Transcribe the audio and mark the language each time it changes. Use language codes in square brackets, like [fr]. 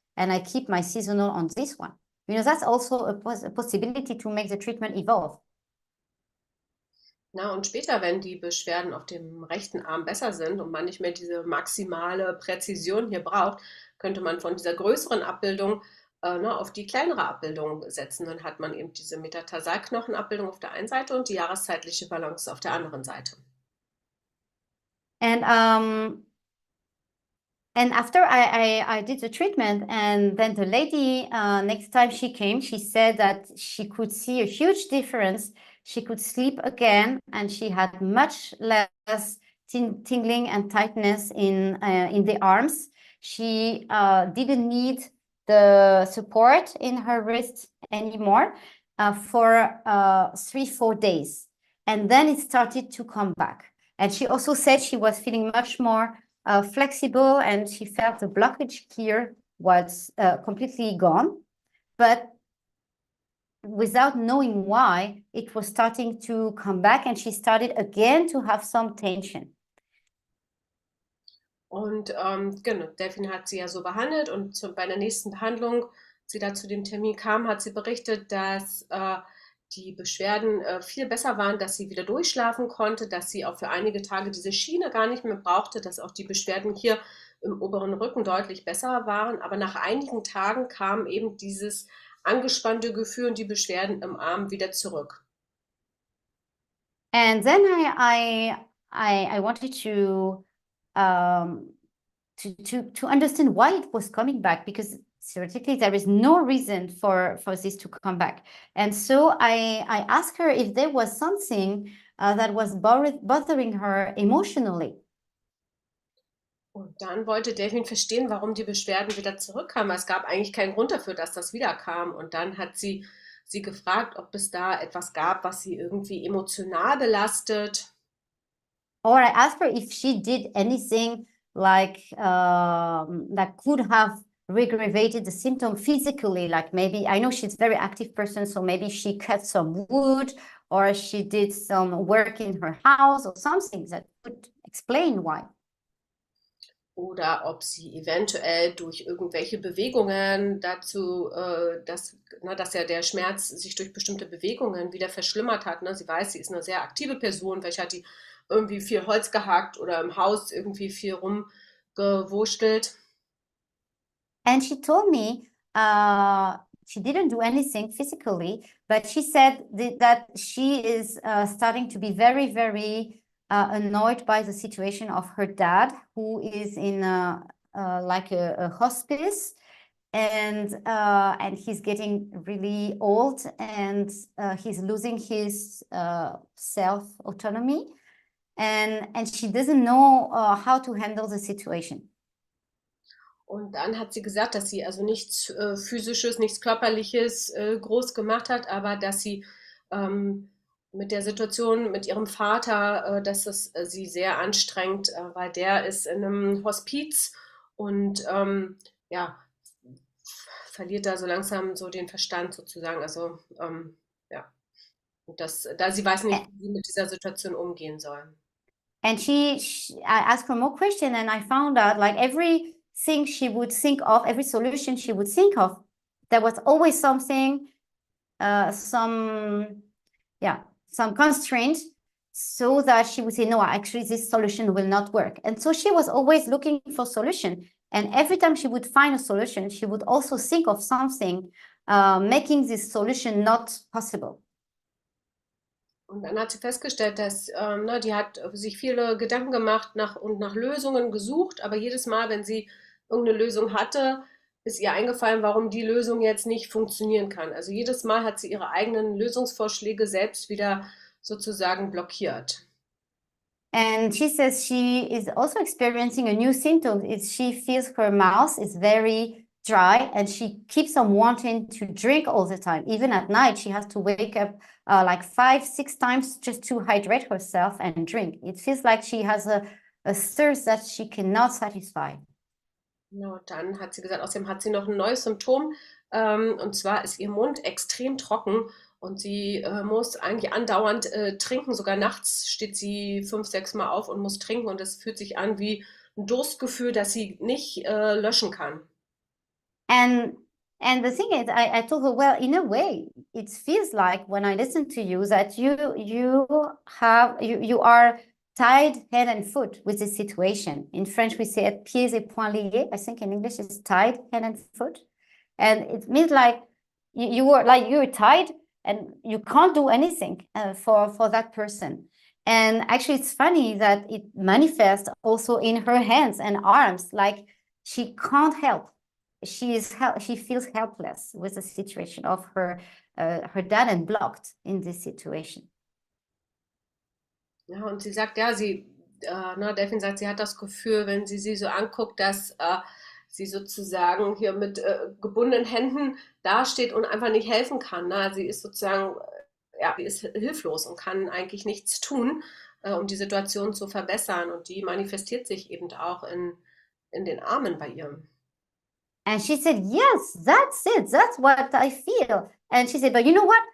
[en] And I keep my seasonal on this one. You know, that's also a possibility to make the treatment evolve. [de] Na, und später, wenn die Beschwerden auf dem rechten Arm besser sind und man nicht mehr diese maximale Präzision hier braucht, könnte man von dieser größeren Abbildung auf die kleinere Abbildung setzen. Dann hat man eben diese Metatarsalknochenabbildung auf der einen Seite und die jahreszeitliche Balance auf der anderen Seite. [en] And after I did the treatment, and then the lady, next time she came, she said that she could see a huge difference. She could sleep again, and she had much less tingling and tightness in the arms. She didn't need the support in her wrist anymore for 3-4 days. And then it started to come back. And she also said she was feeling much more flexible, and she felt the blockage here was completely gone. But without knowing why, it was starting to come back, and she started again to have some tension. [de] Und genau, Delphine hat sie ja so behandelt, und bei der nächsten Behandlung, als sie da zu dem Termin kam, hat sie berichtet, dass die Beschwerden viel besser waren, dass sie wieder durchschlafen konnte, dass sie auch für einige Tage diese Schiene gar nicht mehr brauchte, dass auch die Beschwerden hier im oberen Rücken deutlich besser waren. Aber nach einigen Tagen kam eben dieses angespannte Gefühl und die Beschwerden im Arm wieder zurück. [en] And then I wanted to understand why it was coming back, because theoretically there is no reason for this to come back. And so I asked her if there was something that was bothering her emotionally. [de] Und dann wollte Delphine verstehen, warum die Beschwerden wieder zurückkamen. Es gab eigentlich keinen Grund dafür, dass das wiederkam. Und dann hat sie gefragt, ob es da etwas gab, was sie irgendwie emotional belastet. [en] Or I asked her if she did anything like that could have re-aggravated the symptom physically, like maybe, I know she's a very active person, so maybe she cut some wood, or she did some work in her house, or something that could explain why. [de] Oder ob sie eventuell durch irgendwelche Bewegungen dazu, dass ja der Schmerz sich durch bestimmte Bewegungen wieder verschlimmert hat. Ne? Sie weiß, sie ist eine sehr aktive Person, welche hat die irgendwie viel Holz gehackt oder im Haus irgendwie viel rumgewurstelt. [en] And she told me she didn't do anything physically, but she said that she is starting to be very, very annoyed by the situation of her dad, who is in like a hospice, and he's getting really old, and he's losing his self-autonomy, and she doesn't know how to handle the situation. [de] Und dann hat sie gesagt, dass sie also nichts Physisches, nichts Körperliches groß gemacht hat, aber dass sie mit der Situation mit ihrem Vater, dass es sie sehr anstrengt, weil der ist in einem Hospiz und ja, verliert da so langsam so den Verstand sozusagen. Also ja, und da sie weiß nicht, wie sie mit dieser Situation umgehen soll. [en] And I asked her more questions, and I found out like everything she would think of, every solution she would think of, there was always something, some constraint, so that she would say, no, actually this solution will not work. And so she was always looking for solution. And every time she would find a solution, she would also think of something making this solution not possible. [de] Und dann hat sie festgestellt, dass die hat sich viele Gedanken gemacht und nach Lösungen gesucht, aber jedes Mal, wenn sie irgendeine Lösung hatte, ist ihr eingefallen, warum die Lösung jetzt nicht funktionieren kann. Also jedes Mal hat sie ihre eigenen Lösungsvorschläge selbst wieder sozusagen blockiert. [en] And she says she is also experiencing a new symptom. She feels her mouth is very dry, and she keeps on wanting to drink all the time. Even at night, she has to wake up like 5-6 times just to hydrate herself and drink. It feels like she has a thirst that she cannot satisfy. [de] Genau, dann hat sie gesagt, außerdem hat sie noch ein neues Symptom, und zwar ist ihr Mund extrem trocken und sie muss eigentlich andauernd trinken. Sogar nachts steht sie 5-6 Mal auf und muss trinken, und es fühlt sich an wie ein Durstgefühl, das sie nicht löschen kann. [en] And the thing is, I told her, well, in a way, it feels like when I listen to you that you are tied hand and foot with this situation. In French, we say [fr] pieds et poings liés. [en] I think in English it's tied hand and foot, and it means like you're tied and you can't do anything for that person. And actually, it's funny that it manifests also in her hands and arms, like she can't help. She feels helpless with the situation of her dad and blocked in this situation. [de] Ja, und sie sagt, ja, Delphine sagt, sie hat das Gefühl, wenn sie so anguckt, dass sie sozusagen hier mit gebundenen Händen dasteht und einfach nicht helfen kann. Ne? Sie ist sozusagen, sie ist hilflos und kann eigentlich nichts tun, um die Situation zu verbessern. Und die manifestiert sich eben auch in den Armen bei ihr. [en] And she said, yes, that's it. That's what I feel. And she said, but you know what?